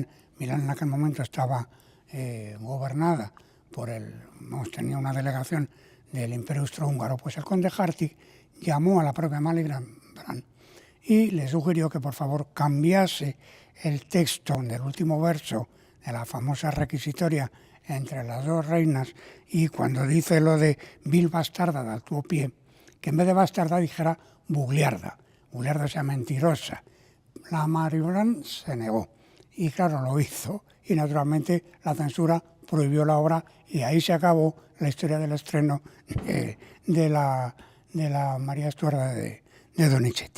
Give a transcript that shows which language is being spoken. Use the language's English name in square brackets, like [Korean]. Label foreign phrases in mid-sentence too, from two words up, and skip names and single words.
[Spanish] Milán en aquel momento estaba gobernada tenía una delegación del Imperio Austrohúngaro, pues el conde Hartig llamó a la propia Malibran y le sugirió que por favor cambiase el texto del último verso de la famosa requisitoria entre las 2 reinas, y cuando dice lo de [Italian] vil bastarda dal tuo pie, [Spanish] que en vez de bastarda dijera bugliarda, o sea mentirosa. La Malibran se negó y claro, lo hizo, y naturalmente la censura prohibió la obra y ahí se acabó la historia del estreno de la María Stuarda de Donizetti.